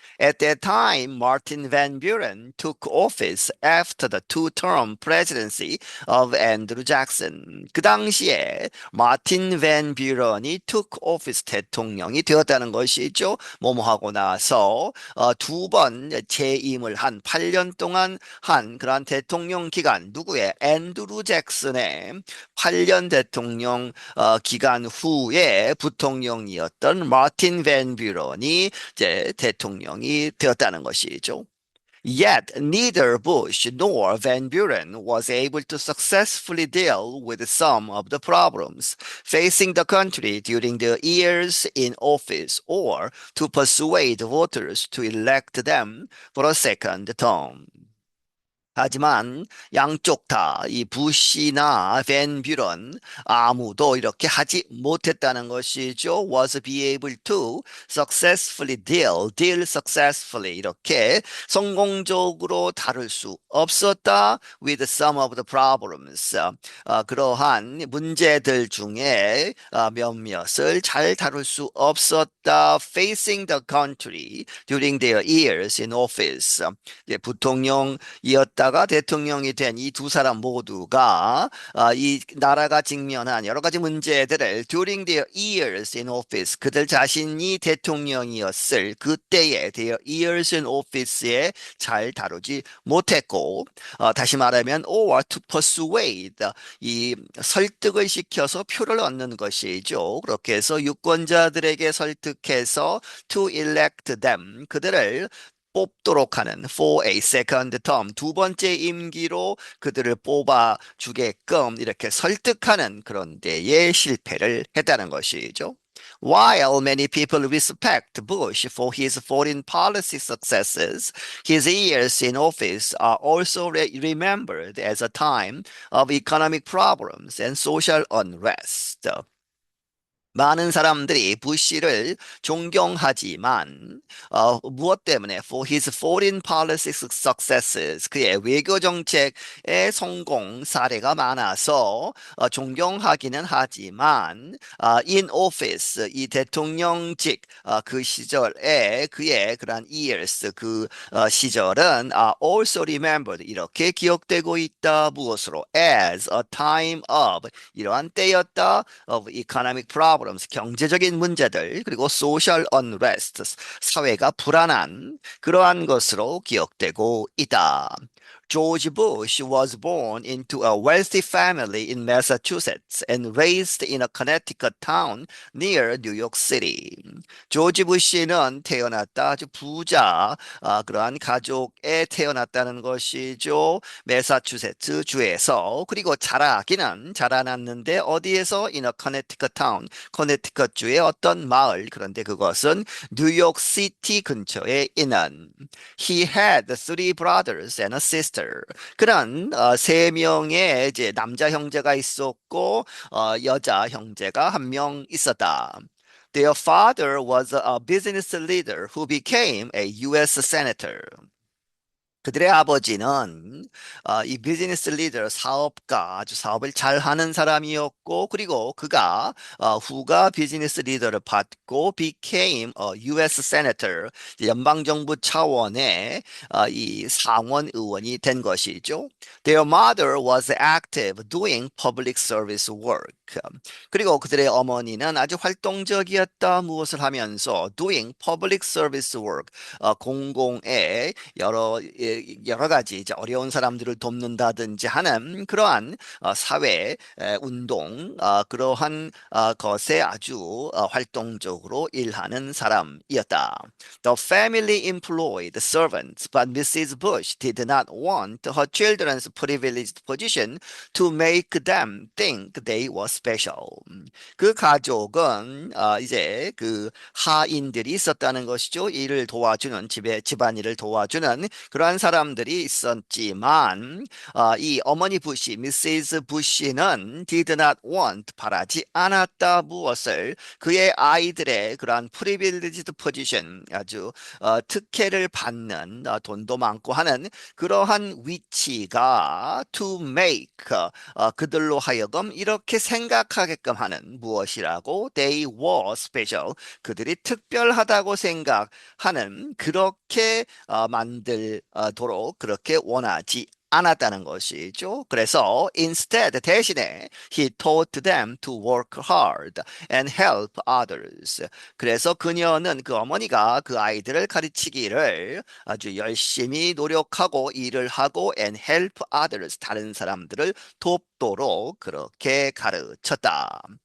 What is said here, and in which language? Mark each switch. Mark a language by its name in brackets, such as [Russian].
[English] At that time, Martin Van Buren took office after the two-term presidency of Andrew Jackson. [Korean] 그 당시에 마틴 밴 뷰런이 [English] took office [Korean] 대통령이 되었다는 것이죠. 뭐뭐 하고 나서 두 번 재임을 한 8년 동안 한 그러한 대통령 기간 누구의 앤드루 잭슨의 8년 대통령 기간 후에 부통령이었던 마틴 밴 뷰런이 이제 대통령이 되었다는 것이죠. [English] Yet neither Bush nor Van Buren was able to successfully deal with some of the problems facing the country during their years in office or to persuade voters to elect them for a second term. [Korean] 하지만 양쪽 다 이 부시나 밴 뷰런 아무도 이렇게 하지 못했다는 것이죠. [English] was be able to successfully deal successfully [Korean] 이렇게 성공적으로 다룰 수 없었다 [English] with some of the problems [Korean] 그러한 문제들 중에 몇몇을 잘 다룰 수 없었다 [English] facing the country during their years in office [Korean] 부통령이었다 있다가 대통령이 된 이 두 사람 모두가 이 나라가 직면한 여러 가지 문제들을 [English] during their years in office [Korean] 그들 자신이 대통령이었을 그때의 [English] their years in office [Korean] 에 잘 다루지 못했고 다시 말하면 [English] or to persuade [Korean] 이 설득을 시켜서 표를 얻는 것이죠. 그렇게 해서 유권자들에게 설득해서 [English] to elect them [Korean] 그들을 뽑도록 하는 [English] for a second term [Korean] 두 번째 임기로 그들을 뽑아 주게끔 이렇게 설득하는 그런 데에 실패를 했다는 것이죠. [English] While many people respect Bush for his foreign policy successes, his years in office are also remembered as a time of economic problems and social unrest. [Korean] 많은 사람들이 부시를 존경하지만 무엇 때문에 [English] for his foreign policy successes [Korean] 그의 외교 정책의 성공 사례가 많아서 존경하기는 하지만 [English] in office [Korean] 이 대통령직 그 시절에 그의 그러한 years 그 시절은 [English] also remembered [Korean] 이렇게 기억되고 있다 무엇으로 [English] as a time of [Korean] 이러한 때였다 [English] of economic problems, [Korean] 경제적인 문제들, 그리고 [English] social unrest, [Korean] 사회가 불안한 그러한 것으로 기억되고 있다. [English] George Bush was born into a wealthy family in Massachusetts and raised in a Connecticut town near New York City. [Korean] 조지 부시는 태어났다 아주 부자 그러한 가족에 태어났다는 것이죠. 매사추세츠 주에서 그리고 자라났는데 어디에서 [English] in a Connecticut town [Korean] 커네티컷 주의 어떤 마을 그런데 그것은 뉴욕 시티 근처에 있는 [English] He had three brothers and a sister. [Korean] 그런 세 명의 이제 남자 형제가 있었고 여자 형제가 한 명 있었다. [English] Their father was a business leader who became a U.S. senator. [Korean] 그들의 아버지는 이 비즈니스 리더, 사업가, 아주 사업을 잘하는 사람이었고, 그리고 그가 후가 비즈니스 리더를 받고 [English] became a U.S. [Korean] senator, 연방정부 차원의 이 상원 의원이 된 것이죠. [English] Their mother was active doing public service work. [Korean] 그리고 그들의 어머니는 아주 활동적이었다. 무엇을 하면서 [English] doing public service work, [Korean] 공공의 여러 가지 이제 어려운 사람들을 돕는다든지 하는 그러한 사회 운동 그러한 것에 아주 활동적으로 일하는 사람이었다. [English] The family employed servants, but Mrs. Bush did not want her children's privileged position to make them think they were special. [Korean] 그 가족은 이제 그 하인들이 있었다는 것이죠. 일을 도와주는 집안일을 도와주는 그러한 사람들이 있었지만 이 어머니 부시, 미세스 부시는 [English] did not want [Korean] 바라지 않았다 무엇을 그의 아이들의 그러한 [English] privileged position [Korean] 아주 특혜를 받는 돈도 많고 하는 그러한 위치가 [English] to make [Korean] 그들로 하여금 이렇게 생각하게끔 하는 무엇이라고 [English] they were special [Korean] 그들이 특별하다고 생각하는 그렇게 만들도록 그렇게 원하지 않았다는 것이죠. 그래서 [English] instead [Korean] 대신에 [English] he taught them to work hard and help others. [Korean] 그래서 그녀는 그 어머니가 그 아이들을 가르치기를 아주 열심히 노력하고 일을 하고 and help others 다른 사람들을 돕도록 그렇게 가르쳤다.